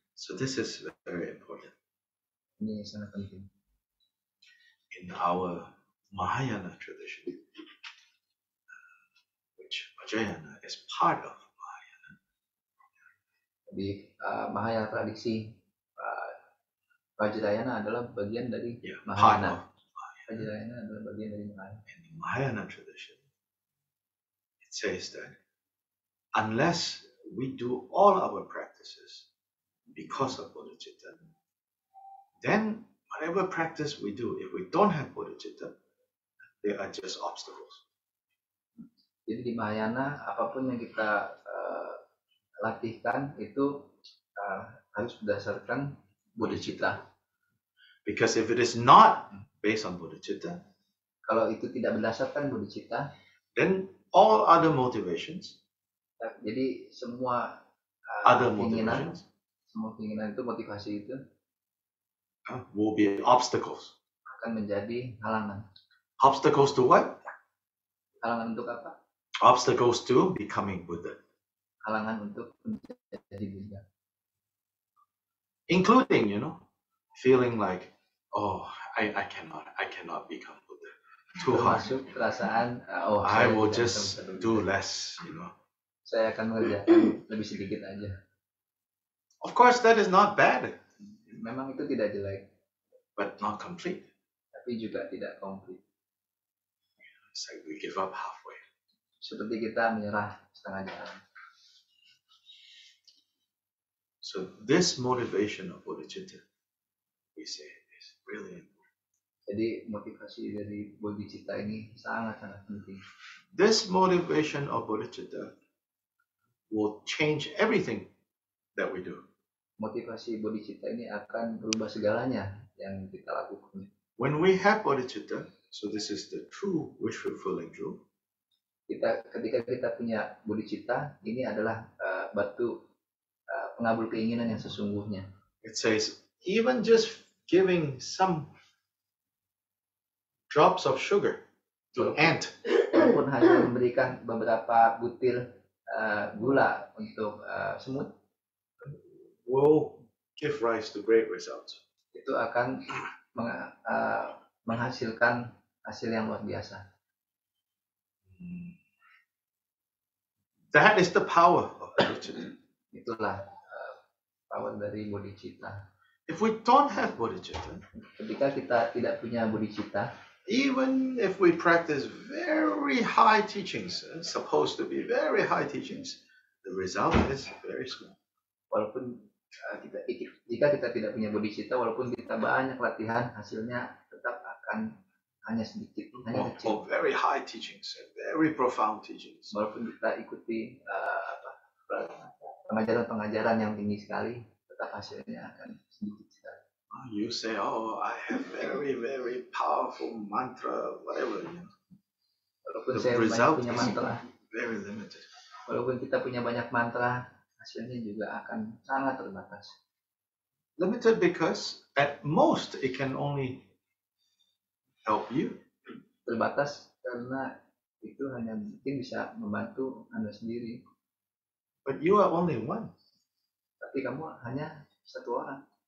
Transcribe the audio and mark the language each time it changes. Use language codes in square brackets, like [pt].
[en] So this is very important. [id] Ini sangat penting. [en] In our Mahayana tradition, which Vajrayana is part of Mahayana. [id] Di Mahayana tradisi Vajrayana adalah bagian dari Mahayana. Vajrayana adalah bagian dari Mahayana. [en] In the Mahayana tradition, it says that unless we do all our practices because of bodhicitta, then whatever practice we do, if we don't have bodhicitta, they are just obstacles. [id] Jadi di Mahayana apapun yang kita latihkan itu harus berdasarkan bodhicitta. [en] Because if it is not based on bodhicitta, [id] kalau itu tidak berdasarkan bodhicitta, [en] then all other motivations, [id] jadi semua [en] other [id] keinginan, [en] motivations, [id] semua keinginan itu, motivasi itu [en] will be obstacles. [id] Akan menjadi halangan. [en] Obstacles to what? [id] Halangan untuk apa? [en] Obstacles to becoming Buddha. [id] Halangan untuk menjadi Buddha. [en] Including, feeling like, oh, I cannot become Buddha. Too hard. [id] Termasuk perasaan, [en] I will just do less, [id] Saya akan mengerjakan lebih sedikit aja. [en] Of course, that is not bad. [id] Memang itu tidak jelek. [en] But not complete. [id] Tapi juga tidak komplit. [en] It's like we give up halfway. [id] Seperti kita menyerah setengah jalan. [en] So this motivation of bodhicitta, we say, is really important. [id] Jadi motivasi dari bodhicitta ini sangat-sangat penting. [en] This motivation of bodhicitta will change everything that we do. [id] Motivasi bodhicitta ini akan berubah segalanya yang kita lakukan. [en] When we have bodhicitta, so this is the true wish fulfilling jewel. [id] Ketika kita punya bodhicitta, ini adalah batu pengabul keinginan yang sesungguhnya. [en] It says even just giving some drops of sugar to an ant, [id] walaupun hanya memberikan beberapa butir gula untuk semut, [en] will give rise to great results. [id] Itu akan menghasilkan hasil yang luar biasa. [en] That is the power of bodhicitta. [id] Itulah power dari bodhicitta. [en] If we don't have bodhicitta, [id] Ketika kita tidak punya bodhicitta, [en] even if we practice very high teachings, supposed to be very high teachings, the result is very small. [id] walaupun jika kita tidak punya bodhicitta, walaupun kita banyak latihan, hasilnya tetap akan hanya sedikit, hanya kecil. [en] Or very high teachings, very profound teachings. [id] Walaupun kita ikuti pengajaran-pengajaran yang tinggi sekali, tetap hasilnya akan sedikit sekali. [en] You say, oh, I have very, very powerful mantra, whatever. [id] Walaupun [en] The [id] saya [en] result [id] punya [en] is [id] mantra, [en] very limited. [id] walaupun kita punya banyak mantra, hasilnya juga akan sangat terbatas. [en] Limited because at most it can only help you. [id] Terbatas karena itu hanya mungkin bisa membantu Anda sendiri. [en] But you are only one. [id] Tapi kamu hanya satu orang.